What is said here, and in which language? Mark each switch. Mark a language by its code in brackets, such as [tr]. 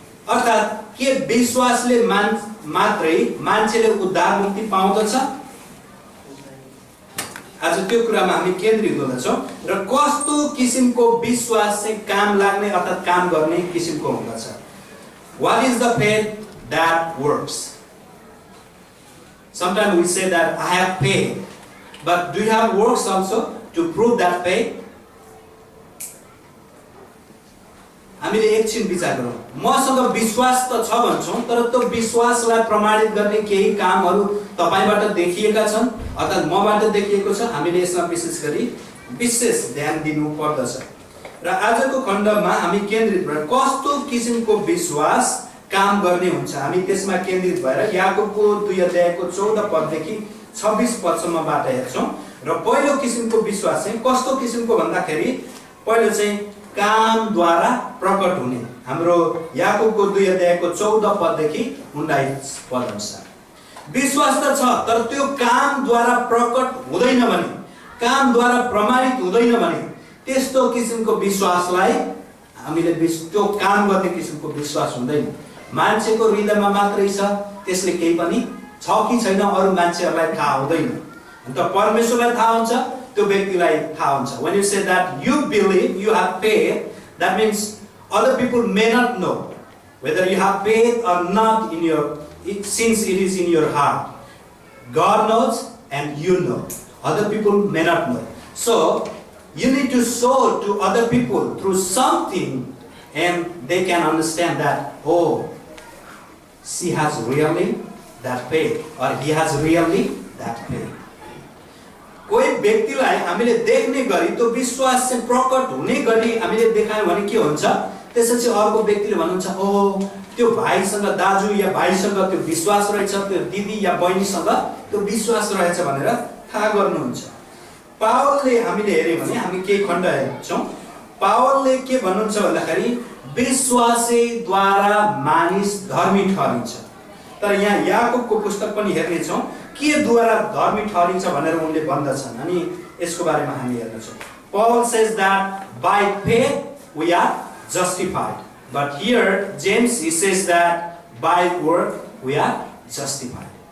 [ne] अर्थात् के विश्वासले मात्रै मान्छेले उद्धार मुक्ति पाउँदछ? आज त्यो कुरामा हामी केन्द्रित हुँदछौँ र कस्तो किसिमको विश्वास चाहिँ काम लाग्ने अर्थात् काम गर्ने किसिमको हुँदछ। [en] What is the faith that works? Sometimes we say that I have faith, but do you have works also to prove that faith? [ne] हामीले एकछिन विचार गरौँ। मसँग विश्वास त छ भन्छौँ, तर त्यो विश्वासलाई प्रमाणित गर्ने केही कामहरू तपाईबाट देखिएका छन् अर्थात् मबाट देखिएको छ। हामीले यसमा विशेष ध्यान दिनु पर्दछ। र आजको खण्डमा हामी केन्द्रित भएर कस्तो किसिमको विश्वास काम गर्ने हुन्छ हामी त्यसमा केन्द्रित भएर याकुबको 2 अध्यायको 14 पददेखि 26 पदसम्मबाट हेर्छौँ। र पहिलो किसिमको विश्वास चाहिँ कस्तो किसिमको भन्दाखेरि पहिलो चाहिँ कामद्वारा प्रकट हुने। हाम्रो याकुबको 2 अध्यायको 14 पददेखि 19 पद अनुसार विश्वास त छ, तर त्यो कामद्वारा प्रकट हुँदैन भने, कामद्वारा प्रमाणित हुँदैन भने त्यस्तो किसिमको विश्वासलाई हामीले त्यो काम गर्ने किसिमको विश्वास हुँदैन। मान्छेको हृदयमा मात्रै छ, त्यसले केही पनि छ कि छैन अरू मान्छेहरूलाई थाहा हुँदैन। अन्त परमेश्वरलाई थाहा हुन्छ, त्यो व्यक्तिलाई थाहा हुन्छ। [en] When you say that you believe, you have faith, that means other people may not know whether you have faith or not in your, since it is in your heart. God knows and you know. Other people may not know. So you need to show to other people through something, and they can understand that, oh, she has really that faith, or he has really that faith. [ne] कोही व्यक्तिलाई हामीले देख्ने गरी त्यो विश्वास चाहिँ प्रकट हुने गरी हामीले देखायौँ भने के हुन्छ? त्यसपछि अर्को व्यक्तिले भन्नुहुन्छ, ओह, त्यो भाइसँग, दाजु या भाइसँग त्यो विश्वास रहेछ, त्यो दिदी या बहिनीसँग त्यो विश्वास रहेछ भनेर थाहा गर्नुहुन्छ। पावलले हामीले हेर्यौँ भने हामी केही खण्ड हेर्छौँ। पावलले के भन्नुहुन्छ भन्दाखेरि विश्वासद्वारा मानिस धर्मी ठहरिन्छ। तर यहाँ याकुबको पुस्तक पनि हेर्नेछौँ के द्वारा धर्मी ठहरिन्छ भनेर उनले भन्दछन्। अनि यसको बारेमा हामी हेर्नेछौँ। [en] Paul says that by faith we are justified, but here James he says that by work we are justified.